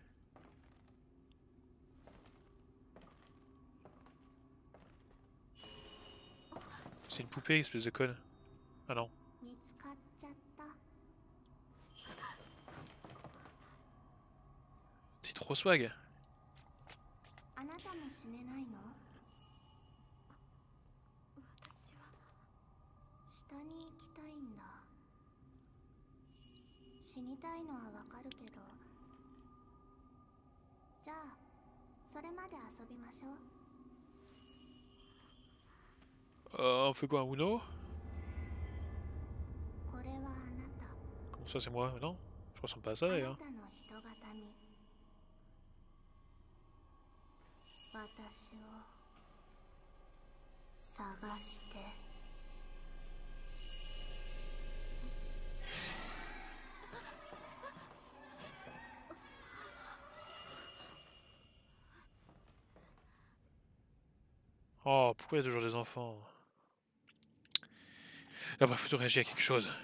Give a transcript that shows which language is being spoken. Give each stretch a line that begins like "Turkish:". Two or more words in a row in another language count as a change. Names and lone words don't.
French: C'est une poupée, espèce de conne. Ah non. C'est trop swag.
Japanese: あなたも死ねないの？私は下に行きたいんだ。死にたいのはわかるけど、じゃあそれまで遊びましょう。
French: On fait quoi, un Uno?
Japanese: これはあなた。
French: Comment ça, c'est moi? Non? Je ressemble pas à ça
Japanese: あな
French: d'ailleurs.
Japanese: たの人型に私を探して。
French: Oh, pourquoi il y a toujours des enfants? Là, bref, faut réagir à quelque chose.